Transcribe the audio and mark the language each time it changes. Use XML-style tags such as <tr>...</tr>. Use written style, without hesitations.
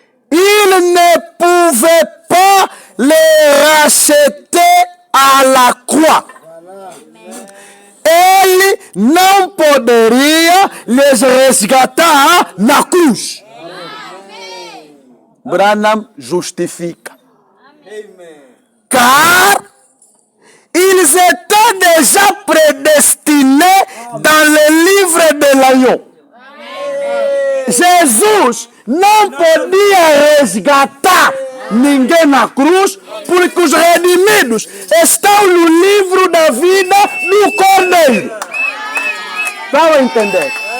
<fr>Il ne pouvait pas les racheter à la croix.</fr> <pt>Ele não poderia les resgatar na cruz. Branham justifica.</pt> <fr>Car ils étaient déjà prédestinés dans le livre de l'agneau.</fr> <pt>Jesus não podia resgatar ninguém na cruz, porque os redimidos estão no livro da vida do Cordeiro. Estão a entender?</pt>